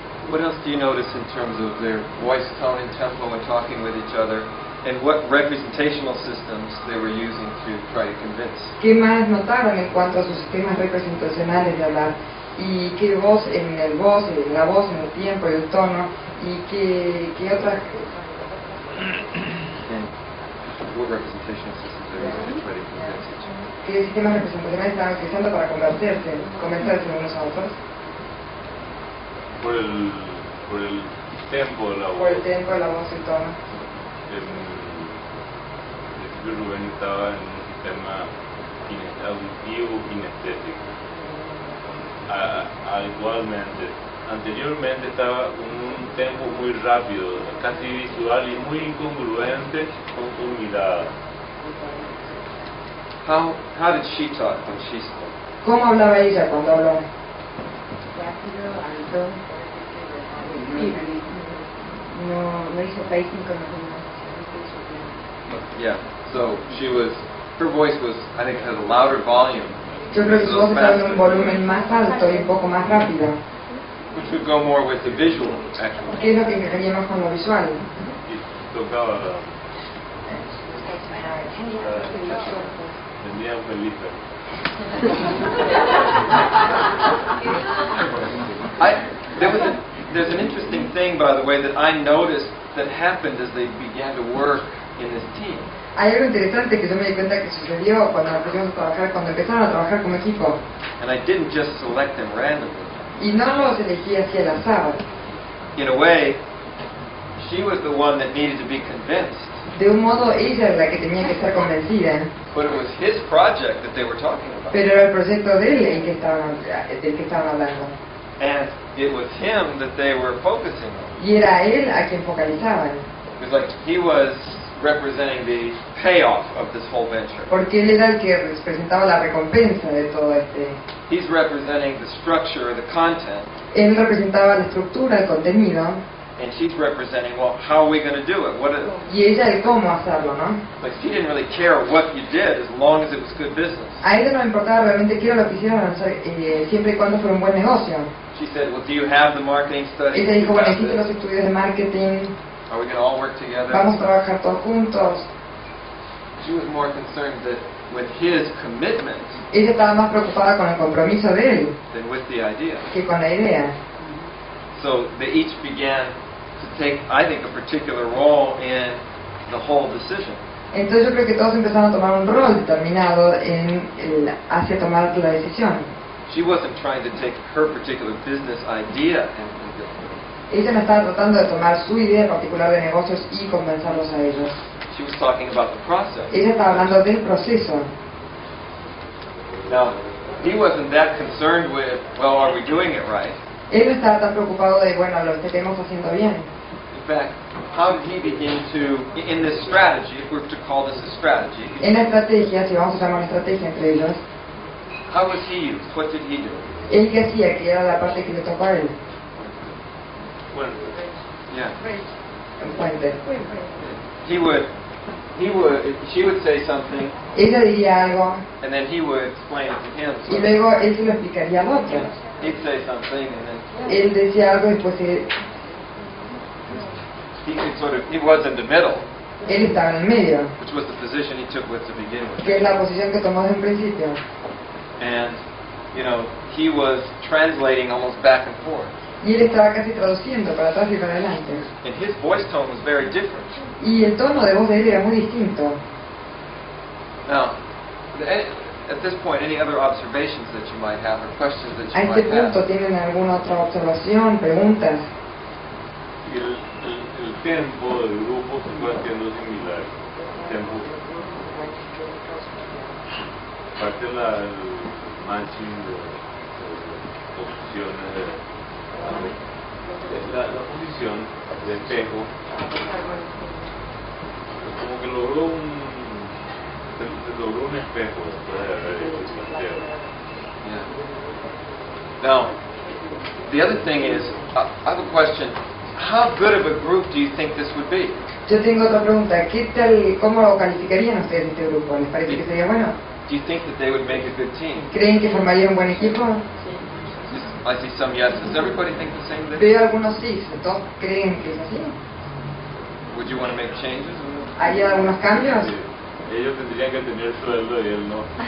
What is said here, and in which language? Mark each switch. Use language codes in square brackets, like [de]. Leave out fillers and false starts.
[en] What else do you notice in terms of their voice tone and tempo when talking with each other, and what representational systems they were using to try to convince? [es] ¿Qué más notaron en cuanto a sus sistemas representacionales de hablar? ¿Y qué voz en la voz, en el tiempo y el tono? ¿Y qué otras? [en] And what representational systems they were using to try to convince each other? [es] ¿Qué sistemas representacionales estaban utilizando para convencerse unos a otros? Por el tempo de la voz. Por el tiempo, la voz y el tono. Rubén estaba en un sistema auditivo kinestético. Igualmente, anteriormente estaba con un tempo muy rápido, casi visual y muy incongruente con su mirada. [en] How did she talk when she spoke? [es] ¿Cómo hablaba ella cuando habló? Rápido, alto. No hizo pacing con los demás. [en] Yeah, so her voice was, I think, had a louder volume. [es] Yo creo que su voz estaba en un volumen más alto y un poco más rápido. [en] Which would go more with the visual, actually. [es] ¿Qué es lo que encajaría más con lo visual? Y tocaba vendía un película. [en] There's an interesting thing, by the way, that I noticed that happened as they began to work in this team. [es] Hay algo interesante que yo me di cuenta que sucedió cuando empezaron a trabajar como equipo. [en] And I didn't just select them randomly. [es] Y no los elegí así al azar. [en] In a way, she was the one that needed to be convinced. [es] De un modo, ella es la que tenía que estar convencida. [en] But it was his project that they were talking about. [es] Pero era el proyecto de él del que estaban hablando. [en] And it was him that they were focusing on. [es] Y era él a quien focalizaban. [en] It was like he was representing the payoff of this whole venture. [es] Porque él era el que representaba la recompensa de todo este. [en] He's representing the structure, the content. [es] Él representaba la estructura, el contenido. [en] And she's representing, well, how are we going to do it? [es] Y ella el cómo hacerlo, ¿no? [en] Like she didn't really care what you did as long as it was good business. [es] A ella no le importaba realmente qué era lo que hicieran, siempre y cuando fuera un buen negocio. [en] She said, well, do you have the marketing studies? [es] Ella dijo, bueno, existen los estudios de marketing. [en] Are we going to all work together? [es] Vamos a trabajar todos juntos. [en] She was more concerned that with his commitment [es] Ella estaba más preocupada con el compromiso de él [en] than with the idea. [es] que con la idea. [en] So they each began to take, I think, a particular role in the whole decision. [es] Entonces yo creo que todos empezaron a tomar un rol determinado hacia tomar la decisión. [en] She wasn't trying to take her particular business idea and convince them. [es] Ella no estaba tratando de tomar su idea particular de negocios y convencerlos a ellos. [en] She was talking about the process. [es] Ella estaba hablando del proceso. [en] Now, he wasn't that concerned with, well, are we doing it right? [es] Él no estaba tan preocupado de, bueno, lo estaremos haciendo bien. [en] In fact, how did he begin to, in this strategy, if we're to call this a strategy, [es] En la estrategia, si vamos a llamar una estrategia entre ellos, [en] how was he used? What did he do? [es] él que hacía, que era la parte que le tocó a él, [en] Well, yeah. [es] el puente. [en] She would say something, [es] Ella diría algo [en] and then he would explain it to him. [es] y luego él se lo explicaría al otro. [en] He'd say something, and then [es] Él decía algo y después [en] he was in the middle, [es] él estaba en el medio, [en] which was the position he took with to begin with. [es] que es la posición que tomó desde un principio. [en] And, he was translating almost back and forth. [es] Y él estaba casi traduciendo para atrás y para adelante. [en] And his voice tone was very different. [es] Y el tono de voz de él era muy distinto. [en] Now, at this point, any other observations that you might have or questions that [es] A [en] you [es] este punto, [en] have? [es] ¿tienen alguna otra observación, preguntas? El tempo del grupo se fue haciendo similar. Tempo. Aparte el matching de posiciones la posición de espejo como que logró un espejo después de haber hecho el planteo. [en] Yeah. Now, the other thing is, I have a question. How good of a group do you think this would be? [es] Yo tengo otra pregunta. ¿Qué tal, cómo lo calificarían ustedes este grupo? ¿Les parece que sería bueno? [en] Do you think that they would make a good team? [es] ¿Creen que formaría un buen equipo? [en] I see some yeses. Does everybody think the same thing? [es] Veo algunos sí. ¿Todos creen que es así? [en] Would you want to make changes? [es] ¿Hay algunos cambios? Sí. Ellos tendrían que tener sueldo y él no.